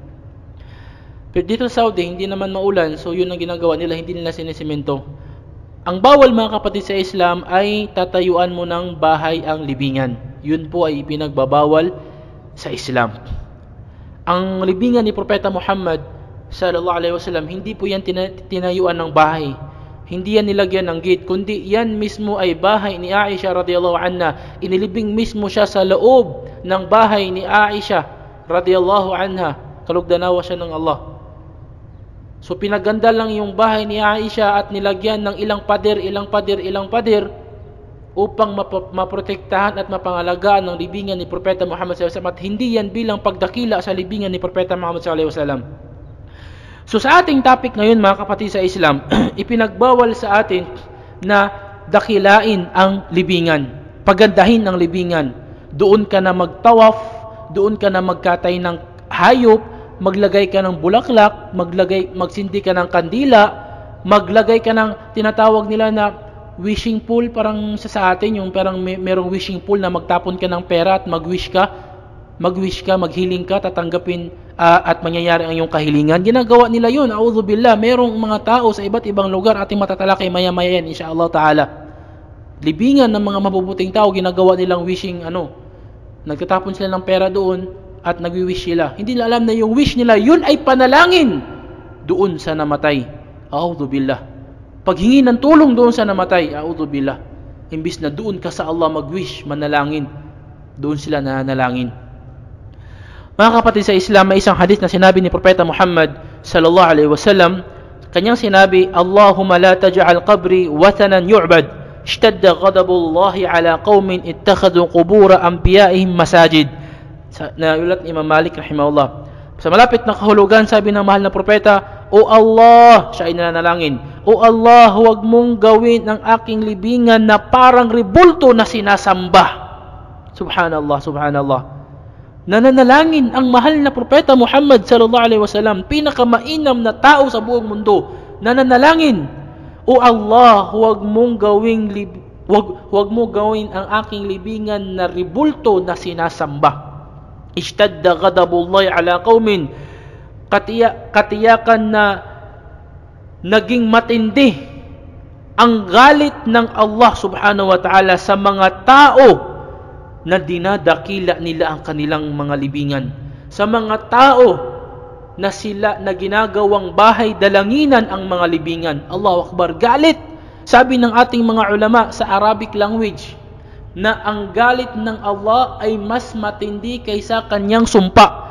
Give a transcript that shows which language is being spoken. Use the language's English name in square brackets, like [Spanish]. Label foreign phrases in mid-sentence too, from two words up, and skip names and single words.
[Filipino] Pero dito sa Saudi hindi naman maulan, so yun ang ginagawa nila, hindi nila sinisemento. Ang bawal, mga kapatid, sa Islam ay tatayuan mo ng bahay ang libingan. Yun po ay pinagbabawal sa Islam. Ang libingan ni Propeta Muhammad [Arabic] صلى الله عليه وسلم, [Filipino] hindi po yan tinayuan ng bahay. Hindi yan nilagyan ng gate, kundi yan mismo ay bahay ni Aisha [Arabic] رضي الله عنها. [Filipino] Inilibing mismo siya sa loob ng bahay ni Aisha [Arabic] رضي الله عنها. [Filipino] Kalugdanawa siya ng Allah. So pinaganda lang yung bahay ni Aisha at nilagyan ng ilang pader upang maprotektahan at mapangalagaan ng libingan ni Propeta Muhammad [Arabic] صلى الله عليه وسلم, [Filipino] at hindi yan bilang pagdakila sa libingan ni Propeta Muhammad [Arabic] صلى الله عليه وسلم. [Filipino] So sa ating topic ngayon, mga kapatid sa Islam, ipinagbawal sa atin na dakilain ang libingan, pagandahin ang libingan. Doon ka na magtawaf, doon ka na magkatay ng hayop, maglagay ka ng bulaklak, magsindi ka ng kandila, maglagay ka ng tinatawag nila na [English] wishing pool, [Filipino] parang sa atin yung parang merong [English] wishing pool [Filipino] na magtapon ka ng pera at magwish ka, maghiling ka, tatanggapin at mangyayari ang iyong kahilingan. Ginagawa nila yun, a'udzubillah. Merong mga tao sa iba't ibang lugar, ating matatalakay maya-maya yan, [Arabic] إن شاء الله تعالى. [Filipino] Libingan ng mga mabubuting tao, ginagawa nilang wishing, nagtatapon sila ng pera doon at nagwi-wish sila. Hindi nila alam na yung wish nila, yun ay panalangin doon sa namatay. A'udzubillah. Paghingi ng tulong doon sa namatay, a'udzubillah. Imbis na doon ka sa Allah mag-wish, manalangin, doon sila nanalangin. Mga kapatid sa Islam, may isang hadith na sinabi ni Propeta Muhammad [Arabic] صلى الله عليه وسلم. [Filipino] Kanyang sinabi, [Arabic] اللهم لا تجعل قبري وثنا يعبد، اشتد غضب الله على قوم اتخذوا قبور أنبيائهم مساجد. [Filipino] Naulat ni Imam Malik rahimahullah. Sa malapit na kahulugan, sabi ng mahal na propeta, O Allah, siya ay nananalangin, O Allah, huwag mong gawin ang aking libingan na parang rebulto na sinasamba. [Arabic] سبحان الله، سبحان الله. [Filipino] Nananalangin ang mahal na propeta Muhammad [Arabic] صلى الله عليه وسلم, [Filipino] pinakamainam na tao sa buong mundo, nananalangin, O Allah, huwag mo gawin ang aking libingan na rebulto na sinasamba. [Arabic] اشتد غضب الله على قوم, [Filipino] katiyakan na naging matindi ang galit ng Allah [Arabic] سبحانه وتعالى [Filipino] sa mga tao na dinadakila nila ang kanilang mga libingan, sa mga tao na sila na ginagawang bahay dalanginan ang mga libingan. [Arabic] الله أكبر, [Filipino] galit. Sabi ng ating mga ulama sa [English] Arabic language [Filipino] na ang galit ng Allah ay mas matindi kaysa kanyang sumpa.